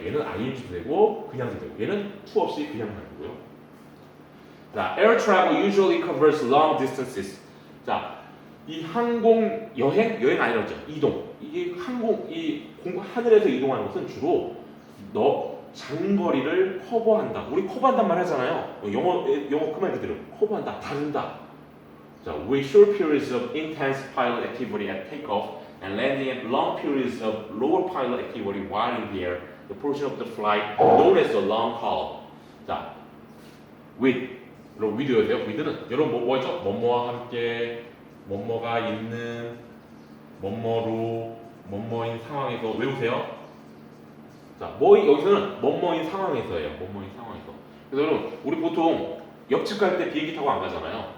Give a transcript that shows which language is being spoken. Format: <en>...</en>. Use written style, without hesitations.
<ko>얘는 ing도 되고 그냥도 되고 얘는 to 없이 그냥만 되고요. 자,</ko> <en>air travel usually covers long distances.</en> <ko>자, 이 항공 여행 아니라죠. 이동. 이게 하늘에서 이동하는 것은 주로 장거리를 커버한다. 우리 커버한단 말 하잖아요. 영어 그 말 그대로 커버한다, 다룬다.</ko> <en>자, with short periods of intense pilot activity at takeoff and landing and long periods of lower pilot activity while in the air, the portion of the flight known as the long haul.</en> <ko>자, 여러분 with 외우세요. with는 여러분 뭐죠? 뭐뭐와 함께, 뭐뭐가 있는, 뭐뭐로, 뭐뭐인 상황에서 외우세요. 자, 여기서는 뭐뭐인 상황에서예요. 뭐뭐인 상황에서. 그래서 여러분, 우리 보통 옆집 갈 때 비행기 타고 안 가잖아요.</ko>